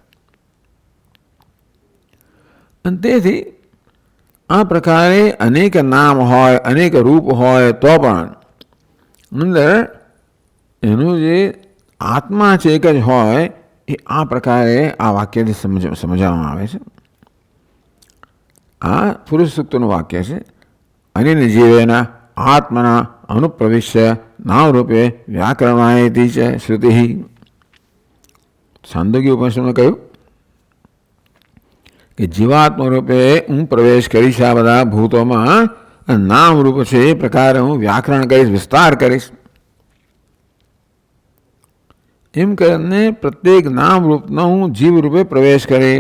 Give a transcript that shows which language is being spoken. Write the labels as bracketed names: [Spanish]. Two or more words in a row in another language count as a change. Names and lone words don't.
[Gujarati] અને તેથી આ પ્રકારે અનેક નામ હોય, અનેક રૂપ હોય, તો પણ અંદર એનું જે આત્મા છે એક જ હોય. એ આ પ્રકારે આ વાક્યથી સમજાવવામાં આવે છે. આ પુરુષ સૂક્તનું વાક્ય છે. [Sanskrit] અનેન જીવેના आत्मना अनुप्रविश्य नाम रूपे व्याकरणायति च श्रुति। [Gujarati] छांदोग्य उपनिषद में कह્યું કે જીવાત્મા રૂપે હું પ્રવેશ કરીશ આ બધા ભૂતોમાં, નામ રૂપ છે એ પ્રકારે હું વ્યાકરણ કરીશ, વિસ્તાર કરીશ. એમ કરીને પ્રત્યેક નામ રૂપનો હું જીવ રૂપે પ્રવેશ કરીશ.